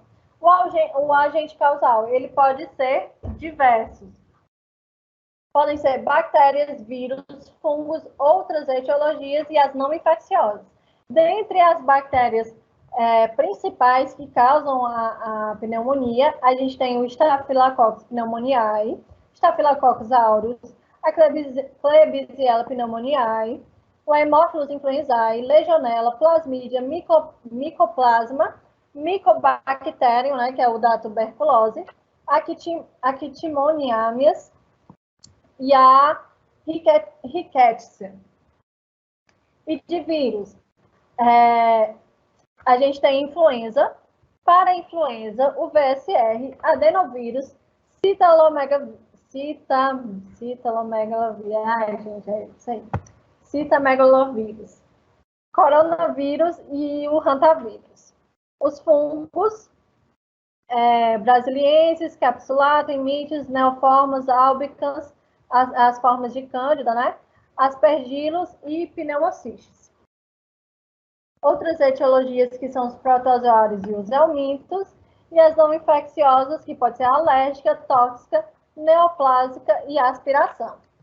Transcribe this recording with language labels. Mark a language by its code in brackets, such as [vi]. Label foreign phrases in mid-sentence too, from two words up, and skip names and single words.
[pt] O agente causal, ele pode ser diversos. Podem ser bactérias, vírus, fungos, outras etiologias e as não infecciosas. Dentre as bactérias principais que causam a pneumonia, a gente tem o Staphylococcus pneumoniae, Staphylococcus aureus, a Klebsiella pneumoniae, o Haemophilus influenzae, Legionella, Plasmídia, Mycoplasma, Mycobacterium, né, que é o da tuberculose, Actimoniameas, e a Rickettsia. E de vírus, a gente tem influenza. Para a influenza, o VSR, adenovírus, citamegalovírus, coronavírus e o hantavírus. Os fungos, brasilienses, capsulatum, mites, neoformas, albicans, as formas de cândida, né? Aspergillus e pneumocistes. Outras etiologias que são os protozoários e os helmintos, e as não infecciosas, que pode ser alérgica, tóxica, neoplásica e aspiração.